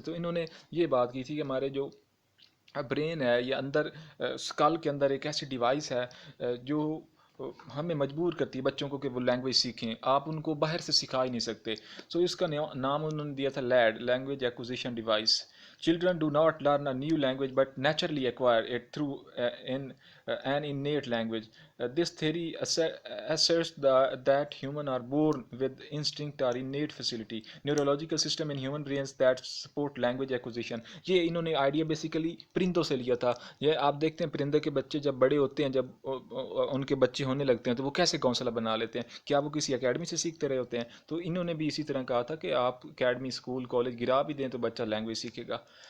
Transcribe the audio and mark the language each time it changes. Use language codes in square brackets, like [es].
[hi] तो इन्होंने ये बात की थी कि हमारे जो ब्रेन है या अंदर स्कल के अंदर एक ऐसी डिवाइस है जो हमें मजबूर करती है बच्चों को कि वो लैंग्वेज सीखें, आप उनको बाहर से सिखा ही नहीं सकते. सो इसका नाम उन्होंने दिया था lead, language acquisition device. [en] Children do not learn a new language but naturally acquire it through an innate language. This theory asserts that humans are born with instinct or innate facility, neurological system in human brains that support language acquisition. [hi] ये इन्होंने idea basically परिंदों से लिया था. ये आप देखते हैं परिंदे के बच्चे जब बड़े होते हैं, जब उनके बच्चे होने लगते हैं, तो वो कैसे घोंसला बना लेते हैं, क्या वो किसी एकेडमी से सीखते रहे होते हैं. तो इन्होंने भी इसी तरह कहा था कि आप एकेडमी स्कूल कॉलेज गिरा भी दें तो बच्चा लैंग्वेज सीखेगा.